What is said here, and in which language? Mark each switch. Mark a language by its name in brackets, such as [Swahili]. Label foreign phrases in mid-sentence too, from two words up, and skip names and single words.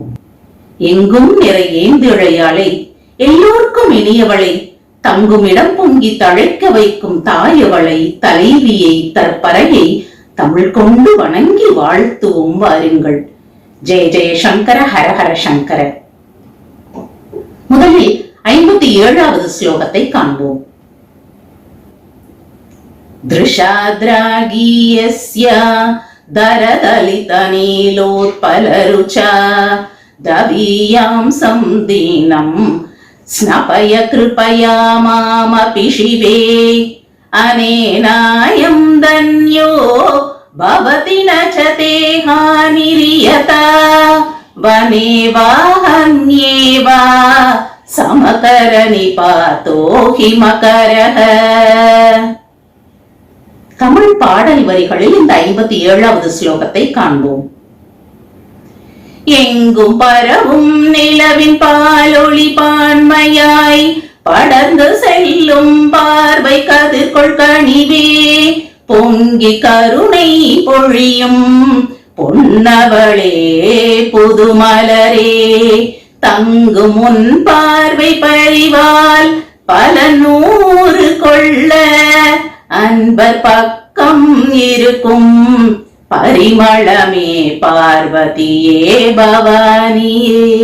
[Tamil] எங்கும் நிறை ஏந்திழையாளை, எல்லோருக்கும் இனியவளை, தங்கும் இடம் பொங்கி தழைக்க வைக்கும் தாயவளை, தலைவியை, தற்பறையை தமிழ் கொண்டு வணங்கி வாழ்த்துவோம் வாருங்கள். [Sanskrit] जय जय शङ्कर, हर हर शङ्कर. [Tamil] முதலில் 57வது ஸ்லோகத்தை காண்போம். [Sanskrit] दृशाद्रागीयस्य दरदलितनीलोत्पलरुचा दवीयां संदीनं स्नपय कृपया मामपि शिवे अनेनायं धन्यो भवति न च ते हानिरियता वने वा हन्ये वा समकर निपातो हि मकरः. [Tamil] தமிழ் பாடல் வரிகளில் இந்த 57வது ஸ்லோகத்தை காண்போம். எங்கும் பரவும் நிலவின் பாலொளி பான்மையாய் படர்ந்து செல்லும் பார்வை கதிர்கொள் கனிவே பொங்கி கருணை பொழியும் பொன்னவளே புதுமலரே தங்கும் உன் பார்வை பறிவால் பல நூறு கொள்ள அன்பர் பக்கம் இருக்கும் பரிமளமே பார்வதியே பவானியே.